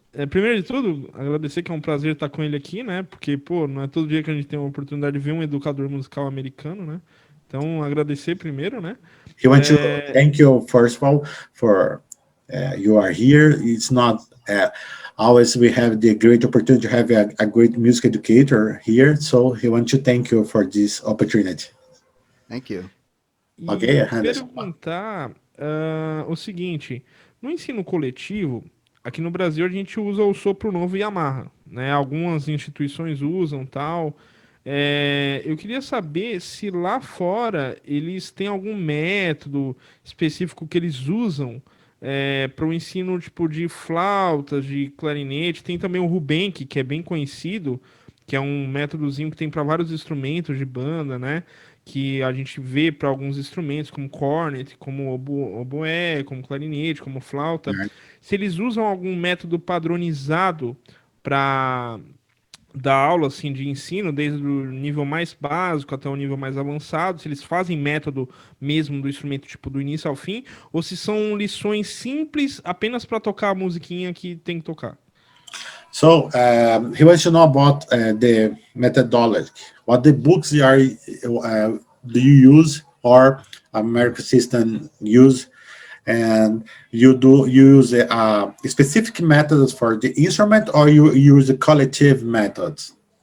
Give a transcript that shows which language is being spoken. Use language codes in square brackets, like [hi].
[pt] Primeiro de tudo, agradecer que é um prazer estar com ele aqui, né? Porque, não é todo dia que a gente tem a oportunidade de ver um educador musical americano, né? Então, agradecer primeiro, né? [en] I want to thank you, first of all, for you are here. It's not always we have the great opportunity to have a great music educator here. So, I want to thank you for this opportunity. Thank you. Ok, [pt] E Anderson. perguntar o seguinte: no ensino coletivo, aqui no Brasil a gente usa o sopro novo e amarra, né? Algumas instituições usam tal. Eu queria saber se lá fora eles têm algum método específico que eles usam para o ensino tipo de flautas, de clarinete. Tem também o Rubenk, que é bem conhecido, que é um métodozinho que tem para vários instrumentos de banda, né? Que a gente vê para alguns instrumentos, como cornet, como oboé, como clarinete, como flauta. Se eles usam algum método padronizado para dar aula assim de ensino, desde o nível mais básico até o nível mais avançado, se eles fazem método mesmo do instrumento tipo do início ao fim, ou se são lições simples apenas para tocar a musiquinha que tem que tocar. [en] So he wants to know about the methodology. What the books do you use or American system use, and you use specific methods for the instrument, or you use the collective methods?